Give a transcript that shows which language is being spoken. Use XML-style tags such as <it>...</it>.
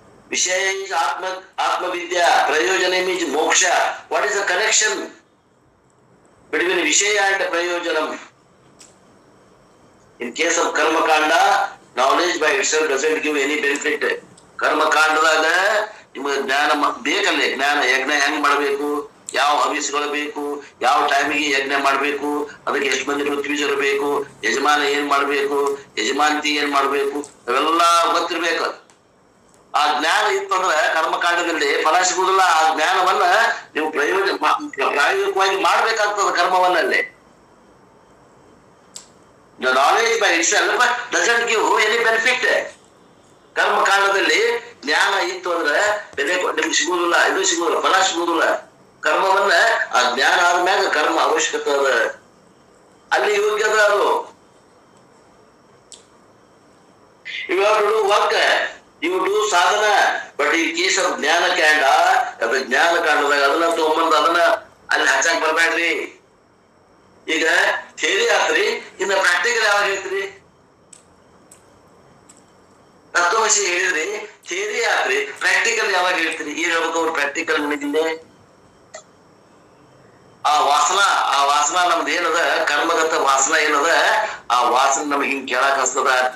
<en>Vishaya is Atma Vidya. Prayojanam is moksha. What is the connection between Vishaya and Prayojanam? In case of Karma Kanda, knowledge by itself doesn't give any benefit.</en> <kn>ಕರ್ಮ ಕಾಂಡದಾಗ ನಿಮಗೆ ಜ್ಞಾನ ಬೇಕಲ್ಲೇ. ಜ್ಞಾನ ಯಜ್ಞ ಹೆಂಗ್ ಮಾಡಬೇಕು, ಯಾವ ಹವಿಸ್ಗಳು ಬೇಕು, ಯಾವ ಟೈಮಿಗೆ ಯಜ್ಞ ಮಾಡಬೇಕು, ಅದಕ್ಕೆ ಎಷ್ಟು ಮಂದಿ ಪೃಥ್ವೀಜರು ಬೇಕು, ಯಜಮಾನ ಏನ್ ಮಾಡ್ಬೇಕು, ಯಜಮಾನತಿ ಏನ್ ಮಾಡ್ಬೇಕು, ಅವೆಲ್ಲ ಗೊತ್ತಿರ್ಬೇಕು. ಆ ಜ್ಞಾನ ಇತ್ತಂದ್ರೆ ಕರ್ಮಕಾಂಡದಲ್ಲಿ ಫಲ ಸಿಗುದಿಲ್ಲ. ಆ ಜ್ಞಾನವನ್ನ ನೀವು ಪ್ರಾಯೋಗಿಕವಾಗಿ ಮಾಡ್ಬೇಕಾಗ್ತದ ಕರ್ಮವನ್ನಲ್ಲಿ.</kn> <en>The knowledge by itself doesn't give any benefit.</en> <kn>ಕರ್ಮಕಾಂಡದಲ್ಲಿ ಜ್ಞಾನ ಇತ್ತು ಅಂದ್ರೆ ಬೆಲೆ ನಿಮ್ಗೆ ಸಿಗುದಿಲ್ಲ, ಇದು ಸಿಗುದಿಲ್ಲ, ಫಲ ಸಿಗುದಿಲ್ಲ. ಕರ್ಮವನ್ನ ಆ ಜ್ಞಾನ ಆದ್ಮ್ಯಾಗ ಕರ್ಮ ಅವಶ್ಯಕತೆ ಅದ, ಅಲ್ಲಿ ಯೋಗ್ಯದ ಅದು.</kn> <en>You have to do work, you do sadhana, but in case of ಜ್ಞಾನ ಕಾಂಡ,</en> <kn>ಅದು ಜ್ಞಾನ ಕಾಂಡದಾಗ ಅದನ್ನ ತಗೊಂಬಂದು ಅದನ್ನ ಅಲ್ಲಿ ಹಚ್ಚಾಕ್ ಬರ್ಬೇಡ್ರಿ. ಈಗ ಥಿಯರಿ ಆತ್ರಿ, ಇನ್ನ ಪ್ರಾಕ್ಟಿಕಲ್ ಯಾವಾಗ ಹೇಳ್ತೀರಿ? ತತ್ವಮಸಿ ಹೇಳಿದ್ರಿ, ಥಿಯರಿ ಆತ್ರಿ, ಪ್ರಾಕ್ಟಿಕಲ್ ಯಾವಾಗ ಹೇಳ್ತೀರಿ? ಏನ್ ಹೇಳ್ಬೇಕು ಅವ್ರು ಪ್ರಾಕ್ಟಿಕಲ್ ನನಗಿಲ್ಲ. ಆ ವಾಸನ ನಮ್ದು ಏನದ, ಕರ್ಮಗತ ವಾಸನ ಏನದ, ಆ ವಾಸನ ನಮಗ್ ಹಿಂಗ್ ಕೇಳಕ್ ಹಸ್ತದ.</kn>